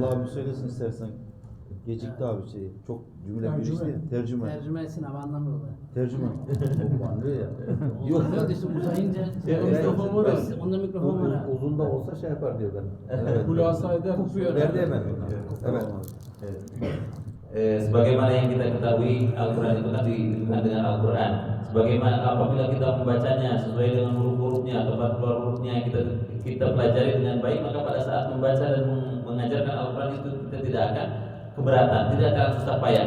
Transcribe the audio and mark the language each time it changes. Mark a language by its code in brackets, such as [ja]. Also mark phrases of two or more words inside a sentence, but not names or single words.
[tr] Allah bir söylesin istersen. Gecikti abi şey. Çok cümle birleşti. Tercüme. Tercüme etsin ama anlamıyorlar. Tercüme. O anlıyor ya. Yok işte uzayınca mikrofon var ya. Onda mikrofon var ha. Uzun da olsa şey yapar diyor ben. Evet. Hulasa eder, kopuyor. Verdi hemen. Evet. [id] Sebagaimana yang kita ketahui Al-Quran itu kan dihubungkan dengan Al-Quran. Sebagaimana apabila kita membacanya sesuai dengan huruf-hurufnya, tempat keluar hurufnya kita pelajari dengan baik, maka pada saat membaca dan mengajarkan Al-Quran itu kita tidak akan keberatan, tidak akan susah payah.